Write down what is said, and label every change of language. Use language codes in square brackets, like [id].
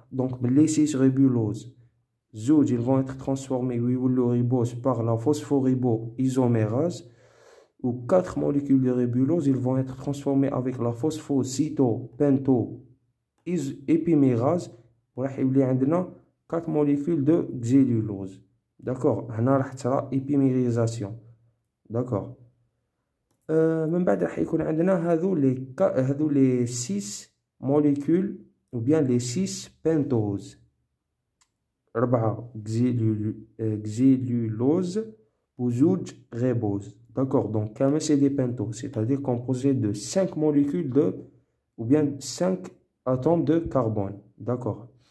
[fr] Donc les 6 ribuloses, ils vont être transformés ribose par la phosphoriboisomérase, ou 4 molécules de ribulose, ils vont être transformés avec la phosphocytopento-épimérase. [ar] وراح يولي عندنا [fr] 4 molécules de xylulose. D'accord. [ar] هنا راح تصرى [fr] épimérisation. D'accord. [ar] من بعد راح يكون عندنا هذو [fr] les 6 molécules ou bien les 6 pentoses. 4 xylulose ou زوج ribose. D'accord, donc كامل c'est des pentos, c'est-à-dire composé de 5 molécules ou bien 5 atomes de carbone. D'accord.